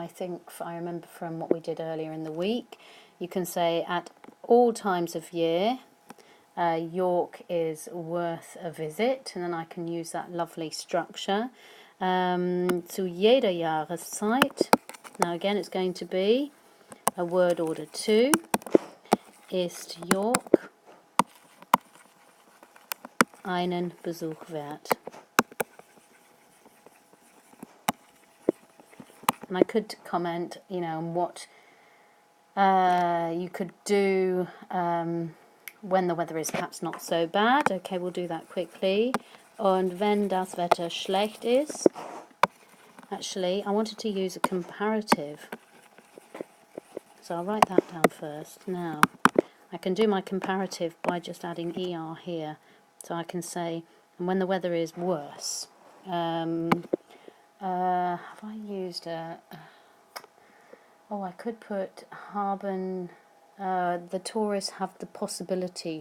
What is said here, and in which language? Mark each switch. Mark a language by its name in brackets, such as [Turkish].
[English] I think, I remember from what we did earlier in the week, you can say at all times of year, York is worth a visit, and then I can use that lovely structure. [German] Zu jeder Jahreszeit. [English] Now again, it's going to be a word order 2. [German] Ist York einen Besuch wert? [English] And I could comment, on what you could do when the weather is perhaps not so bad. Okay, we'll do that quickly. [German] Und wenn das Wetter schlecht ist. [English] Actually, I wanted to use a comparative. So I'll write that down first. Now, I can do my comparative by just adding ER here. So I can say, and when the weather is worse. Have I used I could put haben, the tourists have the possibility.